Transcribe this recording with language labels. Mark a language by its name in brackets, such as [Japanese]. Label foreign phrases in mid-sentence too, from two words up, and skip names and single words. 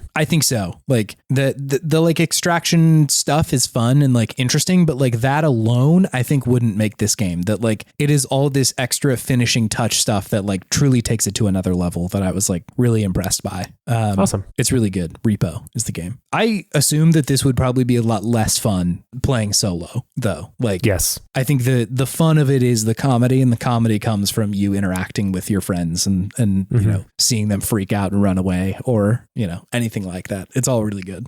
[English] I think so. Like the like extraction stuff is fun and like interesting, but like that alone, I think wouldn't make this game. That like it is all this extra finishing touch stuff that like truly takes it to another level that I was like really impressed by. Awesome. It's really good. R.E.P.O. is the game. I assume that this would probably be a lot less fun playing solo though. Like, yes, I think the fun of it is the comedy, and the comedy comes from you interacting with your friends and you know, seeing them freak out and run away or, you know, anything like that. It's all really good.